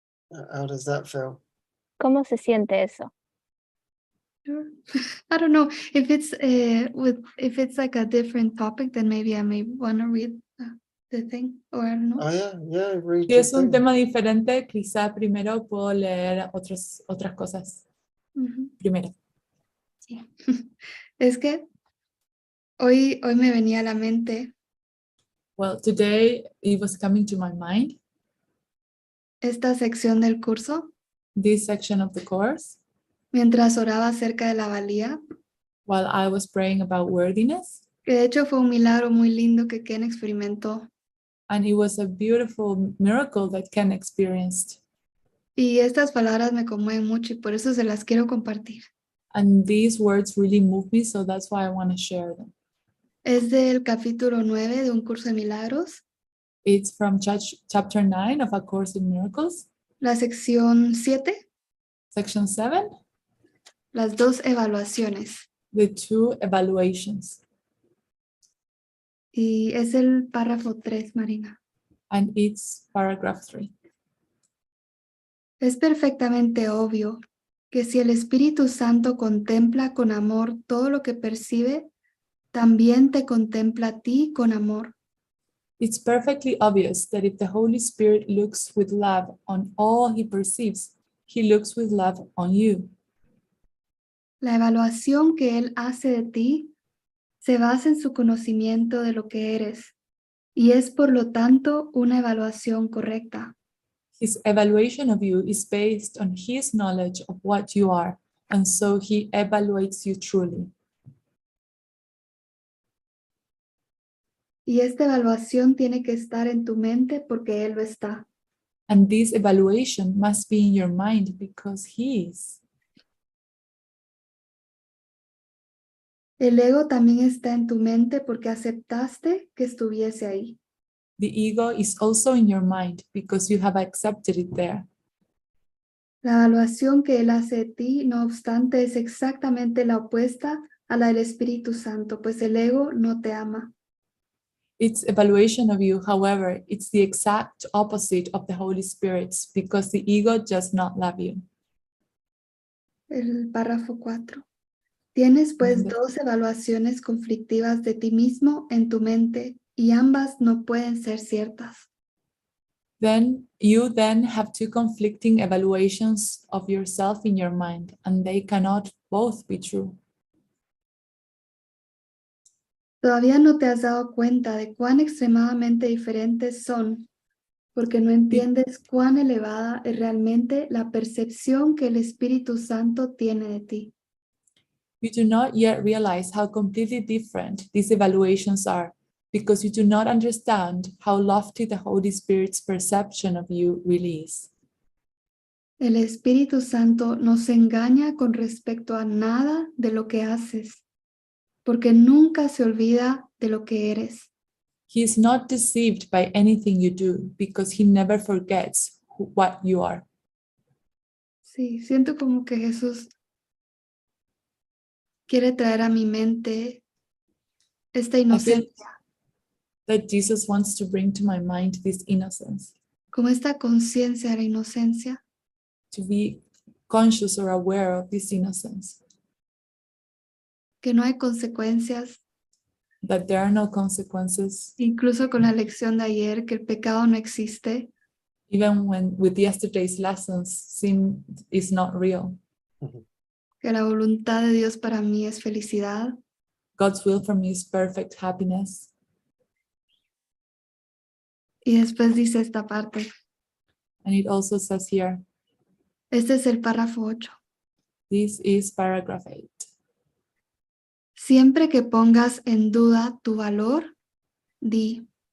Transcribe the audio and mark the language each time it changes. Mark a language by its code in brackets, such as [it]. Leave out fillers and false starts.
[en] How does that feel? [es] ¿Cómo se siente eso? [en] Sure. I don't know if if it's like a different topic, then maybe I may want to read the thing, or I don't know. Oh yeah, read [es] Si [en] the [es] es un [en] thing. [es] tema diferente, quizá primero puedo leer otras cosas. Ujú. Primero. Sí. Es que hoy me venía a la mente [en] Well, today it was coming to my mind, [es] esta sección del curso, [en] this section of the course, [es] mientras oraba acerca de la valía, [en] while I was praying about worthiness. [es] que de hecho fue un milagro muy lindo que Ken experimentó. [en] And it was a beautiful miracle that Ken experienced. [es] Y estas palabras me conmueven mucho y por eso se las quiero compartir. [en] And these words really moved me, so that's why I want to share them. [es] Es del capítulo 9 de un curso de milagros, [en] It's from chapter 9 of A Course in Miracles, [es] la sección 7, [en] section 7, [es] las dos evaluaciones. [en] the 2 evaluations. [es] Y es el párrafo 3, Marina. [en] And it's paragraph 3. [es] Es perfectamente obvio que si el Espíritu Santo contempla con amor todo lo que percibe, también te contempla a ti con amor. [en] It's perfectly obvious that if the Holy Spirit looks with love on all he perceives, he looks with love on you. [es] La evaluación que Él hace de ti se basa en su conocimiento de lo que eres y es por lo tanto una evaluación correcta. [en] His evaluation of you is based on his knowledge of what you are, and so he evaluates you truly. [es] Y esta evaluación tiene que estar en tu mente porque Él lo está. [en] And this evaluation must be in your mind because he is. [es] El ego también está en tu mente porque aceptaste que estuviese ahí. [en] The ego is also in your mind because you have accepted it there. [es] La evaluación que Él hace de ti, no obstante, es exactamente la opuesta a la del Espíritu Santo, pues el ego no te ama. [en] Its evaluation of you, however, it's the exact opposite of the Holy Spirit's because the ego does not love you. [es] El párrafo 4. Tienes pues [en] the- [es] dos evaluaciones conflictivas de ti mismo en tu mente y ambas no pueden ser ciertas. [en] Then you have 2 conflicting evaluations of yourself in your mind, and they cannot both be true. [es] Todavía no te has dado cuenta de cuán extremadamente diferentes son, porque no entiendes cuán elevada es realmente la percepción que el Espíritu Santo tiene de ti. [en] You do not yet realize how completely different these evaluations are because you do not understand how lofty the Holy Spirit's perception of you really is. [es] El Espíritu Santo no se engaña con respecto a nada de lo que haces, porque nunca se olvida de lo que eres. [en] He is not deceived by anything you do because he never forgets what you are. [es] Sí, siento como que Jesús quiere traer a mi mente esta [en] I feel [es] inocencia, [en] that Jesus wants to bring to my mind this innocence, [es] como esta conciencia de la inocencia, [en] to be conscious or aware of this innocence, [es] que no hay consecuencias, [en] that there are no consequences, [es] incluso con la lección de ayer, que el pecado no existe, [en] even when with yesterday's lessons, sin is not real. [es] que la voluntad de Dios para mí es felicidad, [en] God's will for me is perfect happiness. [es] y después dice esta parte. [en] And it also says here, [es] Este es el párrafo 8. [en] this is paragraph 8. [es] Siempre que pongas en duda tu valor, di,